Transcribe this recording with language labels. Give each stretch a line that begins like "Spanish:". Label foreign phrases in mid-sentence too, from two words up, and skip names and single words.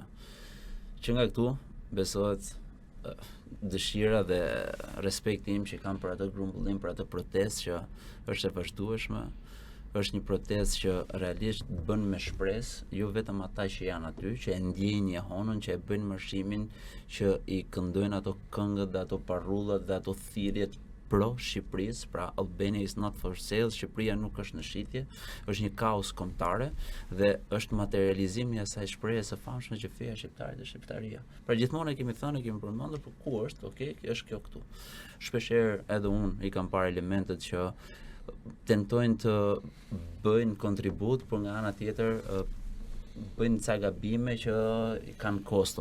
Albanian: Që nga këtu besohet dëshira dhe respekti im që kam për atë grumbullim, për atë protestë që është e vazhdueshme. Është një protestë që realisht bën me shpresë, jo vetëm ata që janë aty, që e ndjejnë jehonën, që e bëjnë marshimin, që i këndojnë ato këngët dhe ato parrullat dhe ato thirrjet pro Shqipërisë, pra
English: Albania is not for sale,
Albanian: Shqipëria nuk është në shitje, është një kaos kombëtare dhe është materializimi i asaj shprehje së famshme që feja shqiptare dhe shqiptaria. Pra gjithmonë kemi thënë, kemi përmendur, por ku është? Okej, është kjo këtu. Shpeshherë edhe unë i kam parë elementet që tentojnë të bëjnë kontribut, por nga ana tjetër bëjnë ca gabime që kanë kosto.